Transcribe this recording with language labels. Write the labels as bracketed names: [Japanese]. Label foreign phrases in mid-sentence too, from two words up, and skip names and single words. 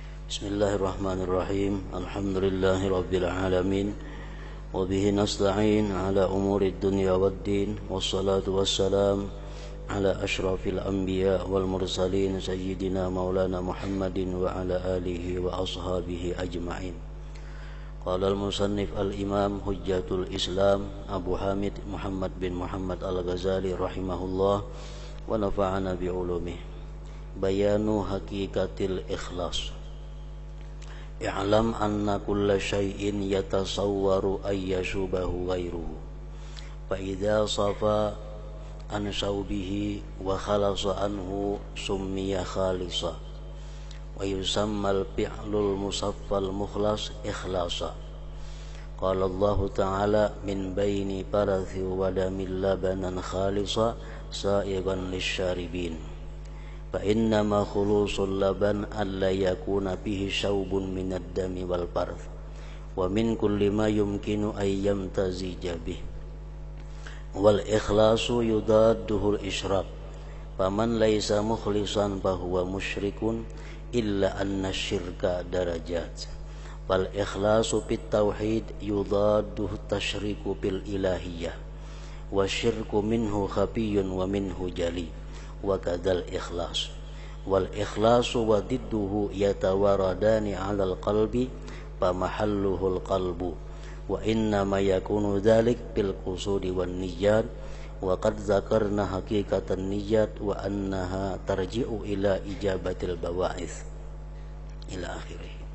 [Arabic] بسم الله الرحمن الرحيم. الحمد لله رب العالمين. وبه نستعين على أمور الدنيا والدين. والصلاة والسلام على أشرف الأنبياء والمرسلين سيدنا مولانا محمد وعلى آله وأصحابه أجمعين. قال المصنف الإمام حجة الإسلام أبو حامد محمد بن محمد الغزالي رحمه الله ونفعنا بعلومه. بيان حقيقة الإخلاص. اعلم أن كل شيء يتصور أن يشوبه غيره فإذا صفا عن شوبه وخلص عنه سمي خالصا ويسمى الفعل المصفى المخلص إخلاصا. قال الله تعالى من بين فرث ودم لبنا خالصا سائغا للشاربين. فإنما خلوص اللبن ألا يكون فيه شوب من الدم والفرث ومن كل ما يمكن أن يمتزج به والإخلاص يضاده الإشراك فمن ليس مخلصا فهو مشرك إلا أن الشرك درجات والإخلاص في التوحيد يضاده التشريك في الإلهية والشرك منه خفي ومنه جلي وكذا الإخلاص والإخلاص وضده يتواردان على القلب فمحله القلب وإنما يكون ذلك بالقصود والنيات وقد ذكرنا حقيقة النية وأنها ترجع إلى إجابة البواعث إلى آخره.